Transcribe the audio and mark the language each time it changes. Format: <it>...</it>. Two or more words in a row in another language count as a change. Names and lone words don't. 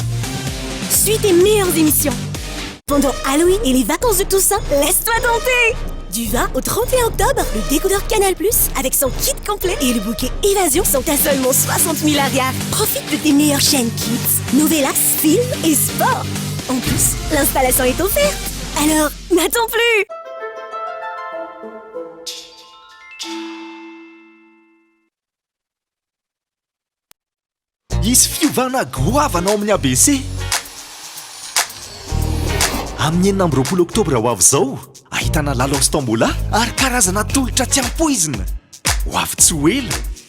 <fr>Suis tes meilleures émissions. Pendant Halloween et les vacances de Toussaint, laisse-toi tenter. Du 20 au 31 octobre, le décodeur Canal+, avec son kit complet et le bouquet Évasion sont à seulement 60 000 arrières. Profite de tes meilleures chaînes Kids, Novelas, films et sport. En plus, l'installation est offerte. Alors, n'attends plus.</fr> <mg>Isy fiovana goavana ao amin'ny ABC amin'ny 9 oktobra ho avy izao ahitana lalao Stambola ary karazana tolotra tsy ampoizina ho avy tsy ho ela.</mg>